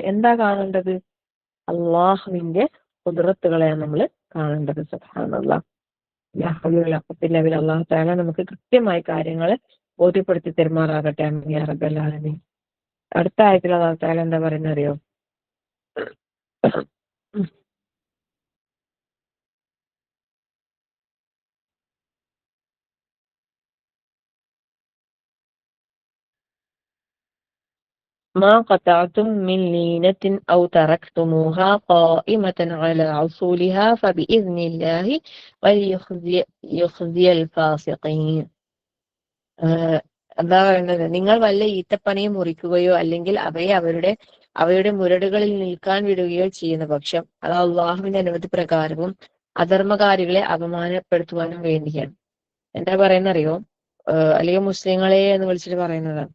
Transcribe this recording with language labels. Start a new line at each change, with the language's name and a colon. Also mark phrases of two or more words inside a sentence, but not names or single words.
Malayalam: എന്താ കാണേണ്ടത്, അള്ളാഹുവിന്റെ ഖുദ്റത്തുകളെയാണ് നമ്മൾ കാണേണ്ടത്. സുബ്ഹാനല്ലാഹ്.
Arabic: الله تعالى
Malayalam: നമുക്ക് കൃത്യമായി കാര്യങ്ങൾ ബോധ്യപ്പെടുത്തി തെരുമാറാകട്ടെ.
Arabic: آمين يا رب العالمين.
Malayalam: അടുത്ത ആയത്തിൽ
Arabic: الله تعالى
Malayalam: എന്താ പറയുന്നത് അറിയോ,
Arabic: ما قطعتم من لينة أو تركتموها قائمة على أصولها فبإذن الله وليخزي الفاسقين.
Malayalam: എന്താ പറയുന്നത്, നിങ്ങൾ വല്ല ഈത്തപ്പനയും മുറിക്കുകയോ അല്ലെങ്കിൽ അവയെ അവയുടെ മുരടുകളിൽ നിൽക്കാൻ വിടുകയോ ചെയ്യുന്ന പക്ഷം അത് അള്ളാഹുവിന്റെ അനുമതി പ്രകാരവും അധർമ്മകാരികളെ അപമാനപ്പെടുത്തുവാനും വേണ്ടിയാണ്. എന്താ പറയുന്നറിയോ, അല്ലെങ്കിൽ മുസ്ലിങ്ങളെ എന്ന് വിളിച്ചിട്ട് പറയുന്നതാണ്.